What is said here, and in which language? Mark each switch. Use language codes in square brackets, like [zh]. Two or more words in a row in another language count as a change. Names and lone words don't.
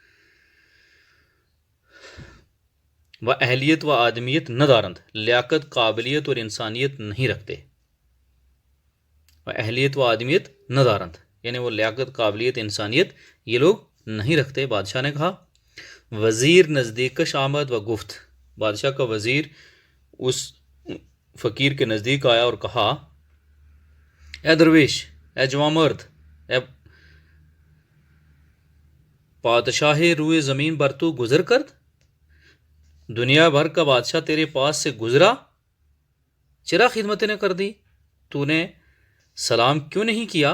[fa] و اہلیت و آدمیت نہ دارند، [ur] لیاقت، قابلیت اور انسانیت نہیں رکھتے. [fa] و اہلیت و آدمیت نہ دارند [ur] یعنی وہ لیاقت، قابلیت، انسانیت یہ لوگ نہیں رکھتے. بادشاہ نے کہا. [fa] وزیر نزدیکش آمد و گفت، [ur] بادشاہ کا وزیر اس فقیر کے نزدیک آیا اور کہا، [fa] اے درویش، اے جوان مرد، اے پادشاہ روئے زمین بر تو گزر کرد، [ur] دنیا بھر کا بادشاہ تیرے پاس سے گزرا، [fa] چرا خدمت نے کر دی، [ur] تو نے سلام کیوں نہیں کیا؟